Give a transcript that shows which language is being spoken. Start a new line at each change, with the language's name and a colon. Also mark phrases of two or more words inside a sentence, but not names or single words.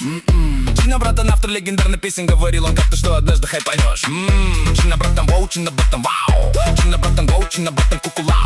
Russian: Чина, братан, автор легендарной песен, говорил он как-то, что однажды хайпанешь. Чина, братан, воу, Чина, братан, вау. Чина, братан, воу, Чина, братан, кукулау.